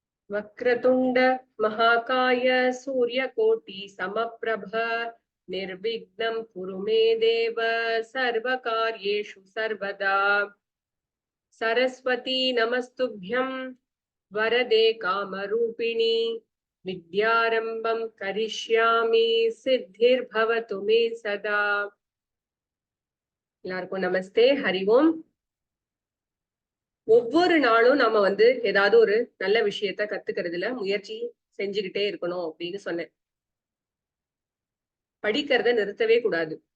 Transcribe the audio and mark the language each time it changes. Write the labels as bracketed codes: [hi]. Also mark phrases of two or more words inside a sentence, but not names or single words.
[sa] वक्रतुंड महाकाय सूर्यकोटि समप्रभ निर्विघ्नं कुरु मे देव सर्वकार्येषु सर्वदा। सरस्वती नमस्तुभ्यं वरदे कामरूपिणी विद्यारंभं करिष्यामि सिद्धिर्भवतु मे सदा। [ta] எல்லாருக்கும் நமஸ்தே, ஹரி ஓம். ஒவ்வொரு நாளும் நாம ஏதாவது ஒரு நல்ல விஷயத்த கத்துக்கிறதுல முயற்சி செஞ்சுக்கிட்டே இருக்கணும் அப்படின்னு சொன்னேன். படிக்கிறத நிறுத்தவே கூடாது.